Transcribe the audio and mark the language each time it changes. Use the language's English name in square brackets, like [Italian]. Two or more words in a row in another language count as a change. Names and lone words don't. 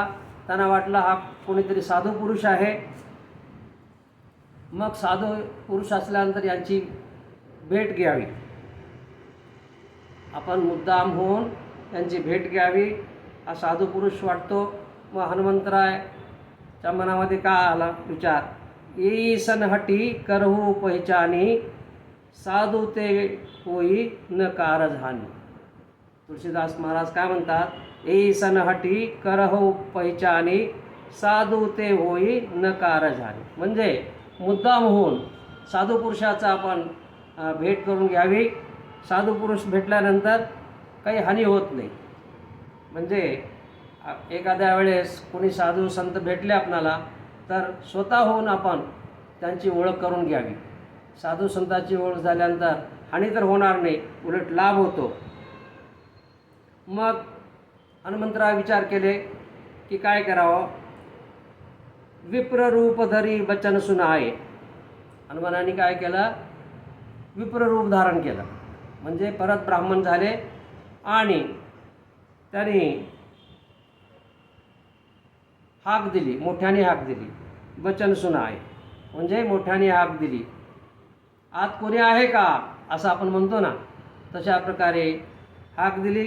[Marathi] त्यांना वाटलं हा कोणीतरी साधू पुरुष आहे. मग साधू पुरुष असल्यानंतर यांची भेट घ्यावी, आपण मुद्दाम होऊन त्यांची भेट घ्यावी हा साधू पुरुष वाटतो. मग हनुमंतरायच्या मनामध्ये का आला विचार, [Awadhi] येईसन हटी करहू पहिचानी साधू ते होई न कारज हानी. [Marathi] तुळशीदास महाराज काय म्हणतात, [Awadhi] येईसन हटी करहू पहिचानी साधू ते होई न कारज हानी. [Marathi] म्हणजे मुद्दाम होऊन साधू पुरुषाचा आपण भेट करून घ्यावी. साधू पुरुष भेटल्यानंतर काही हानी होत नाही. म्हणजे एखाद्या वेळेस कोणी साधू संत भेटले आपणाला तर स्वतःहून आपण त्यांची ओळख करून घ्यावी. साधू संतांची ओळख झाल्यानंतर हानी तर होणार नाही, उलट लाभ होतो. मग हनुमंतराय विचार केले की काय करावं. [Awadhi] विप्र रूप धरी बचन सुनाये. [Marathi] हनुमानाने काय केलं, विप्र रूप धारण केलं. म्हणजे परत ब्राह्मण झाले आणि त्यांनी हाक दिली, मोठ्याने हाक दिली. [Awadhi] बचन सुनाये [Marathi] म्हणजे मोठ्याने हाक दिली. आत कोणी आहे का असं आपण म्हणतो ना, तशा प्रकारे हाक दिली.